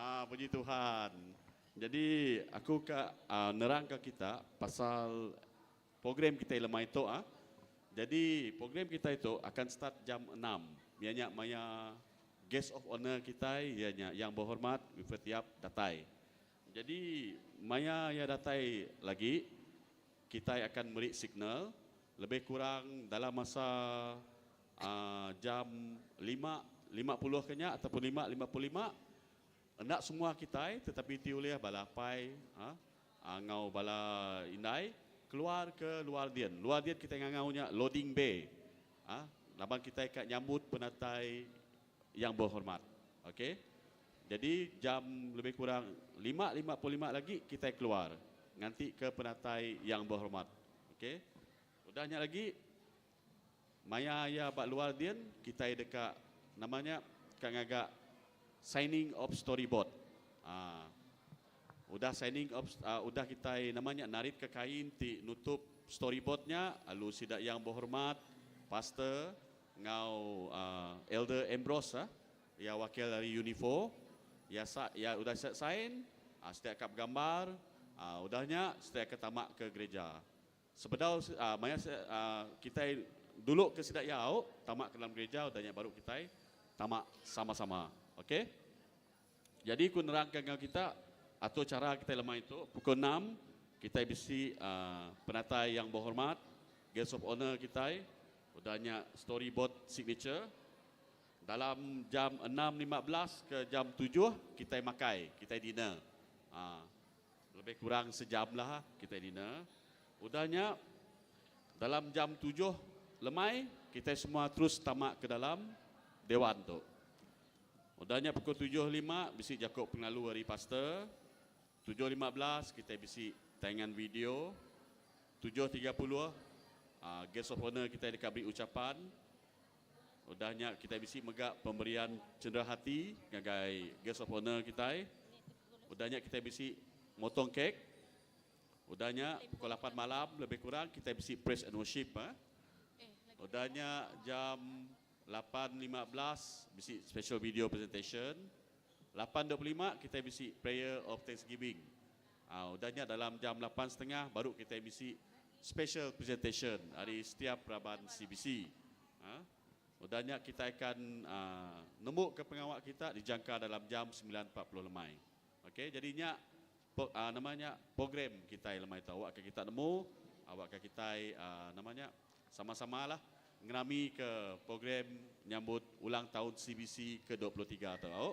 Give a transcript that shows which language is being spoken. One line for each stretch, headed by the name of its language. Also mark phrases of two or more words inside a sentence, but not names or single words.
Iban: Puji Tuhan. Jadi aku nerang ke kita pasal program kita lemah itu. Jadi program kita itu akan start jam 6. Ianya maya
English: guest of honor
Iban: kita ianya yang berhormat Wifetiap datai. Jadi maya ya datai lagi kita akan beri signal lebih kurang dalam masa jam 5.50 kenya ataupun 5.55. Hendak semua kita tetapi tiuliah balapai ngau bala indai keluar ke luar dian. Luar dian kita ngaunya loading bay. Laban kita ikat nyambut penatai yang berhormat. Okey. Jadi jam lebih kurang 5.55 lagi kita keluar nganti ke penatai yang berhormat. Okey. Udahnya lagi maya ya bak luar dian kita dekat namanya kang
English: signing of storyboard.
Iban: Udah
English: signing of
Iban: udah kita namanya narit ke kain ti nutup storyboardnya lalu sidak yang berhormat pastor ngau Elder Ambrose ya wakil dari Unifor ya udah sign setiap kap gambar udahnya setiap ketamak ke gereja. Sebedau maya kita dulu ke sidak yau tamak ke dalam gereja udahnya baru kita tamak sama-sama. Okey. Jadi aku nerangkan dengan kita atau cara kita lemah itu pukul 6 kita bisi penatai yang berhormat
English: guest of honor
Iban: kita udahnya
English: storyboard signature
Iban: dalam jam 6.15 ke jam 7 kita makai kita dinner. Lebih kurang sejam lah kita dinner. Udahnya dalam jam 7 lemai kita semua terus tamak ke dalam dewan tu. Udahnya pukul 7.05 bisi Jakob pengalu dari pastor. 7.15 kita bisi tayangan video. 7.30
English: guest of honor
Iban: kita dikabri ucapan. Udahnya kita bisi megak pemberian cendera hati ngagai
English: guest of honor
Iban: kita. Udahnya kita bisi motong kek. Udahnya pukul 8 malam lebih kurang kita bisi
English: praise and worship.
Iban: Udahnya jam 8.15 bisi
English: special video presentation.
Iban: 8.25 kita bisi
English: prayer of thanksgiving.
Iban: Udahnya dalam jam 8.30 baru kita bisi
English: special presentation
Iban: dari setiap peraban CBC. Udahnya kita akan nemu ke pengawal kita dijangka dalam jam 9.40 lemai. Okey, jadinya namanya program kita lemai tahu awak kita nemu awak kita namanya sama-samalah ngerami ke program nyambut ulang tahun CBC ke-23 tahu.